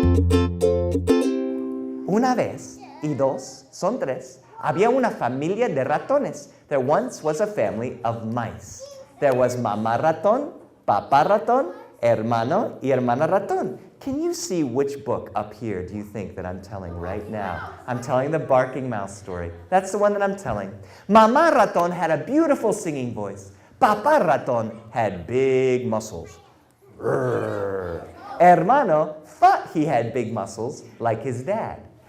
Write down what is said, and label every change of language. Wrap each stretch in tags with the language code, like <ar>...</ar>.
<es>Una vez, y dos, son tres, había una familia de ratones.</es> <en>There once was a family of mice. There was mamá ratón, papá ratón, hermano y hermana ratón. Can you see which book up here do you think that I'm telling right now? I'm telling the barking mouse story. That's the one that I'm telling. Mamá ratón had a beautiful singing voice. Papá ratón had big muscles. Rrr. Hermano thought he had big muscles like his dad.</en>